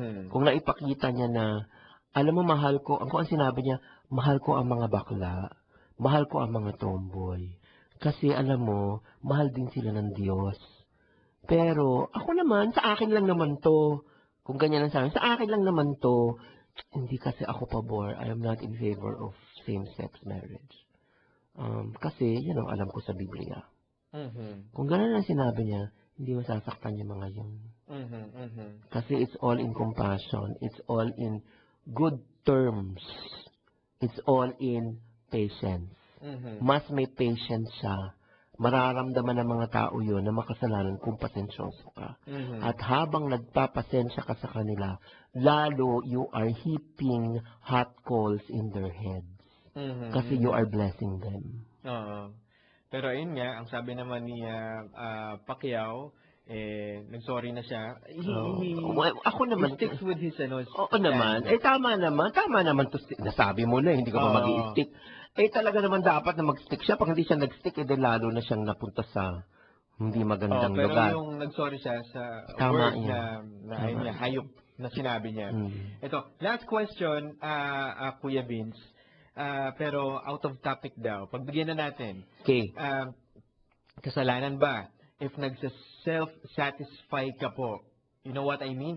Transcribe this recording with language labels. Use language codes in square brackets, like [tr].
[tl] Kung naipakita niya na, alam mo, mahal ko, ang sinabi niya, mahal ko ang mga bakla. Mahal ko ang mga tomboy. Kasi alam mo, mahal din sila ng Diyos. Pero, ako naman, sa akin lang naman to. Kung ganyan ang sabi, sa akin lang naman to. Hindi kasi ako pabor. [en] I am not in favor of same-sex marriage. [tl] Kasi, yan ang alam ko sa Biblia. Kung ganyan ang sinabi niya, hindi masasaktan yung mga yun. Kasi [en] it's all in compassion. It's all in good terms. It's all in patience. [tl] Mas may patience siya. Mararamdaman ng mga tao yun na makasalanan kung pasensyoso ka. At habang nagpapasensya ka sa kanila, lalo [en] you are heaping hot coals in their heads. [tl] Kasi [en] you are blessing them. [tl] Pero ayun nga, ang sabi naman ni Pacquiao, nag-sorry na siya. Ako naman, [en] he sticks with his [tl] oo naman. Tama naman to, nasabi mo na, hindi ka pa mag-i-stick. Talaga naman dapat na mag-stick siya. Pag hindi siya nag-stick, lalo na siyang napunta sa hindi magandang lugar. Pero yung nag-sorry siya sa tama word na hayop na sinabi niya. Ito, [en] last question, [tl] Kuya Vince. Pero [en] out of topic [tl] daw. Pagbigyan na natin. Okay. Kasalanan ba? [en] If [tl] nag-self-satisfy ka po, [en] you know what I mean?